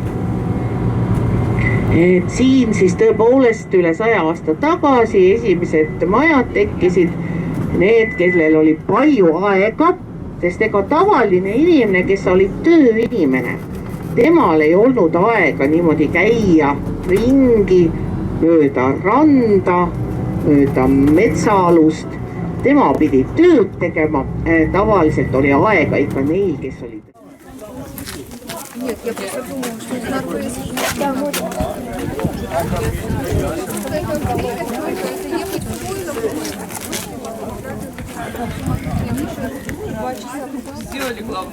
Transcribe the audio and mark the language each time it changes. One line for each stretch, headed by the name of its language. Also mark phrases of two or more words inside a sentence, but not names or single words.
Estonian: Et siin siis tõepoolest üle 100 aasta tagasi esimesed majad tekkisid need, kellel oli palju aega, sest ega tavaline inimene, kes oli tööinimene, temal ei olnud aega niimoodi käia ringi mööda randa, mööda metsaalust. Tema pidi tööd tegema, tavaliselt oli aega ikka neil, kes olid.
Russian: Нет, я просто думала, что это норвежский. Да, вот. Сделали главное.